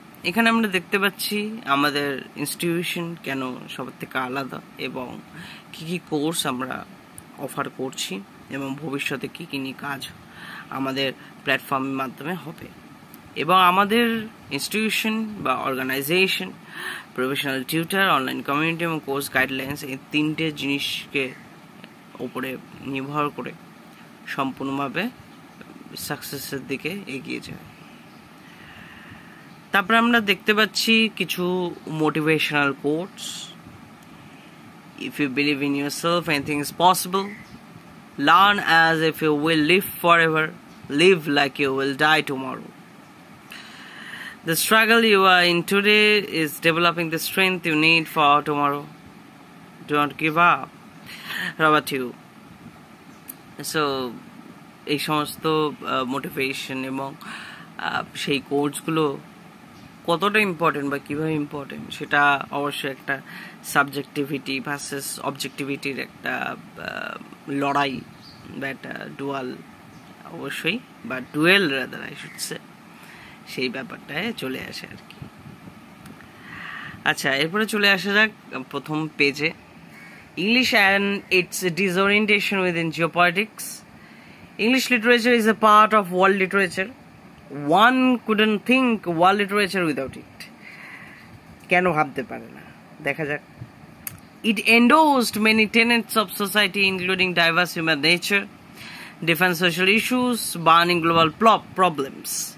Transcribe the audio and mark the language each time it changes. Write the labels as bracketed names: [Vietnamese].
[Bangla] এখানে আমরা দেখতে পাচ্ছি আমাদের ইনস্টিটিউশন কেন সবার থেকে আলাদা এবং কি কি কোর্স আমরা অফার করছি এবং ভবিষ্যতে কি কি নিয়ে কাজ আমাদের প্ল্যাটফর্মের মাধ্যমে হবে এবং আমাদের ইনস্টিটিউশন বা organisation, professional tutor, online community এবং কোর্স গাইডলাইন্স এই তিনটে জিনিসকে ওপরে নির্ভর করে সম্পূর্ণভাবে সাকসেসের দিকে এগিয়ে যায়। তারপরে আমরা দেখতে পাচ্ছি কিছু motivational quotes. [English] If you believe in yourself, anything is possible. Learn as if you will live forever. Live like you will die tomorrow. The struggle you are in today is developing the strength you need for tomorrow. Don't give up. Robert Hugh. [Bangla] So, এই সমস্ত motivation এবং সেই কোর্সগুলো কতটা important বা কীভাবে important সেটা অবশ্যই একটা সাবজেক্টিভিটি ভার্সেস অবজেক্টিভিটির একটা লড়াই বা একটা ডুয়াল অবশ্যই বা dual [English] rather I should say, [Bangla] সেই ব্যাপারটায় চলে আসে আর কি। আচ্ছা, এরপরে চলে আসা যাক প্রথম পেজে। [English] English and its disorientation within geopolitics. English literature is a part of world literature. One couldn't think world literature without it. [Bangla] কেন ভাবতে পারে না, দেখা যাক। [English] It endorsed many tenets of society including diverse human nature, different social issues, burning global problems.